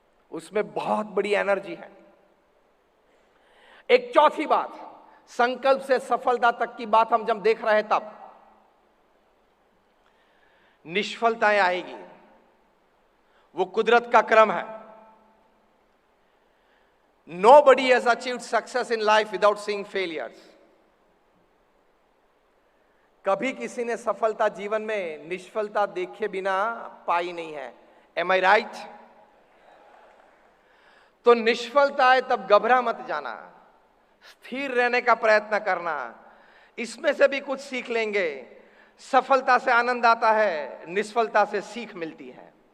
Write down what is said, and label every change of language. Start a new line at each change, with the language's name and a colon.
Hindi: उसमें बहुत बड़ी एनर्जी है। एक चौथी बात, संकल्प से सफलता तक की बात हम जब देख रहे हैं, तब निष्फलताएं आएगी, वो कुदरत का क्रम है।
English: Nobody has achieved success in life without seeing failures.
Hindi: कभी किसी ने सफलता जीवन में निष्फलता देखे बिना पाई नहीं है।
English: Am I right?
Hindi: तो निष्फलता है तब घबरा मत जाना, स्थिर रहने का प्रयत्न करना। इसमें से भी कुछ सीख लेंगे। सफलता से आनंद आता है, निष्फलता से सीख मिलती है।